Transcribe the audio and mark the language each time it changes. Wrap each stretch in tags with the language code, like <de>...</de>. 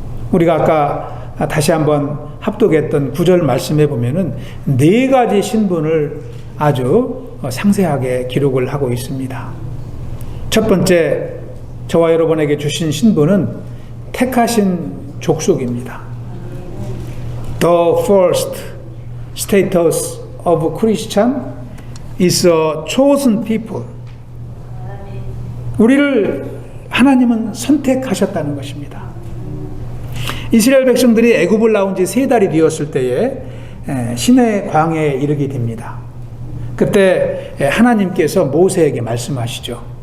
<ko>우리가 아까 다시 한번 합독했던 9절 말씀에 보면은 4가지 신분을 아주 상세하게 기록을 하고 있습니다. 첫 번째, 저와 여러분에게 주신 신분은 택하신 족속입니다.</ko> <en>The first status of Christian is a chosen people.</en> <ko>우리를 하나님은 선택하셨다는 것입니다. 이스라엘 백성들이 애굽을 나온 지 3달이 되었을 때에 시내 광야에 이르게 됩니다. 그때 하나님께서 모세에게 말씀하시죠.</ko>